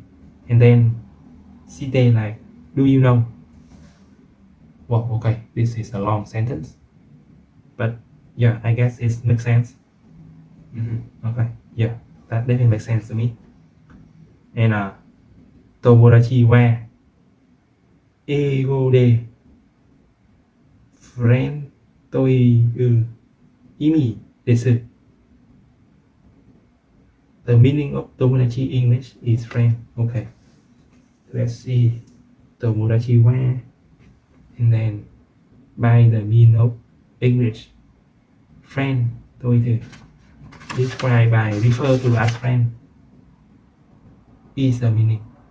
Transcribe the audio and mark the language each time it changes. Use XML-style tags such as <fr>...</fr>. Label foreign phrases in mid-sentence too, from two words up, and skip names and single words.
<en>And then cite like, do you know? Well, okay, this is a long sentence. But yeah, I guess it makes sense. Okay, yeah, that definitely makes sense to me.</en> <ja>And 友達は英語でfriendという意味です.</ja> <en>The meaning of Tomodachi English is friend. Okay, let's see.</en> <ja>友達は,</ja> <en>and then by the meaning of English, friend toiu, describe by refer to as friend, is the meaning.</en>